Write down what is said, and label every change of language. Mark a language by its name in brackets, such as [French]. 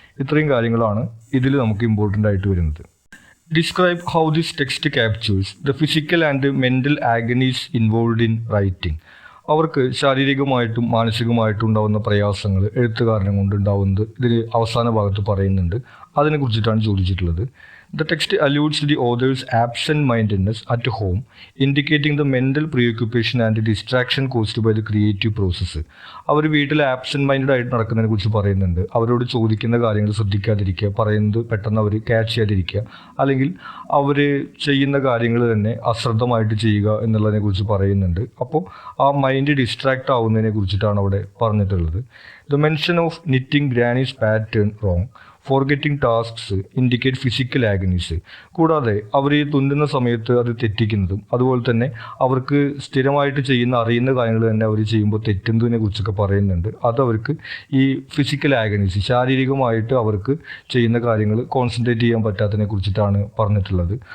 [Malayalam] ഇത്രയും കാര്യങ്ങളാണ് ഇതിൽ നമുക്ക് ഇമ്പോർട്ടൻ്റ് ആയിട്ട് വരുന്നത്. [English] Describe how this text captures the physical and mental agonies involved in writing. [Malayalam] അവർക്ക് ശാരീരികമായിട്ടും മാനസികമായിട്ടും ഉണ്ടാകുന്ന പ്രയാസങ്ങൾ എഴുത്തുകാരനെ കൊണ്ടുണ്ടാവുന്നത് ഇതിൽ അവസാന ഭാഗത്ത് പറയുന്നുണ്ട്. അതിനെക്കുറിച്ചിട്ടാണ് ചോദിച്ചിട്ടുള്ളത്. [English] The text alludes to the author's absent-mindedness at home, indicating the mental preoccupation and distraction caused by the creative process. [Malayalam] അവർ വീട്ടിൽ ആബ്സെൻറ്റ് മൈൻഡഡ് ആയിട്ട് നടക്കുന്നതിനെ കുറിച്ച് പറയുന്നുണ്ട്. അവരോട് ചോദിക്കുന്ന കാര്യങ്ങൾ ശ്രദ്ധിക്കാതിരിക്കുക, പറയുന്നത് പെട്ടെന്ന് അവർ ക്യാച്ച് ചെയ്യാതിരിക്കുക, അല്ലെങ്കിൽ അവർ ചെയ്യുന്ന കാര്യങ്ങൾ തന്നെ അശ്രദ്ധമായിട്ട് ചെയ്യുക എന്നുള്ളതിനെ കുറിച്ച് പറയുന്നുണ്ട്. അപ്പോൾ ആ മൈൻഡ് ഡിസ്ട്രാക്റ്റ് ആവുന്നതിനെ കുറിച്ചിട്ടാണ് അവിടെ പറഞ്ഞിട്ടുള്ളത്. [English] The mention of knitting granny's pattern wrong, forgetting tasks indicate physical agonies. [Malayalam] കൂടാതെ അവർ ഈ തുന്നുന്ന സമയത്ത് അത് തെറ്റിക്കുന്നതും അതുപോലെ തന്നെ അവർക്ക് സ്ഥിരമായിട്ട് അറിയുന്ന കാര്യങ്ങൾ തന്നെ അവർ ചെയ്യുമ്പോൾ തെറ്റുന്നതിനെ കുറിച്ചൊക്കെ പറയുന്നുണ്ട്. അതവർക്ക് ഈ ഫിസിക്കൽ ആഗനീസ്, ശാരീരികമായിട്ട് അവർക്ക് ചെയ്യുന്ന കാര്യങ്ങൾ കോൺസെൻട്രേറ്റ് ചെയ്യാൻ പറ്റാത്തതിനെ കുറിച്ചിട്ടാണ് പറഞ്ഞിട്ടുള്ളത്.